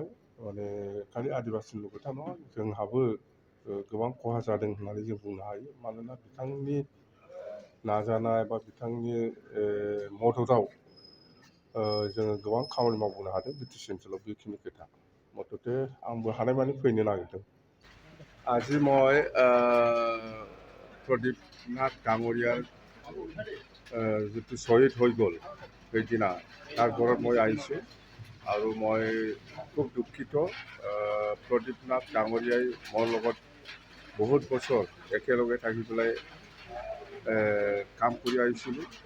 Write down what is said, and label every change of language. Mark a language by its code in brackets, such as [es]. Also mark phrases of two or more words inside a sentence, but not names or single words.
[brx] खालि आदिबासिनिल' खोथा नङा, जोंहाबो गोबां खहा जादों होननानै जों बुंनो हायो। मानोना बिथांनि नाजानाय बा बिथांनि मददआव जोङो गोबां खामानि मावबोनो हादों BTC ओनसोलाव, बेखिनि खोथा। मथथे आंबो हानायमानि फैनो नागिरदों। [as] আজি মই প্ৰদীপ নাথ ডাঙৰীয়াৰ যিটো শ্বহীদ হৈ গ'ল সেইদিনা, তাৰ ঘৰত মই আহিছোঁ আৰু মই খুব দুখিত। প্ৰদীপ নাথ ডাঙৰীয়াই মোৰ লগত বহুত বছৰ একেলগে থাকি পেলাই কাম কৰি আহিছিলোঁ।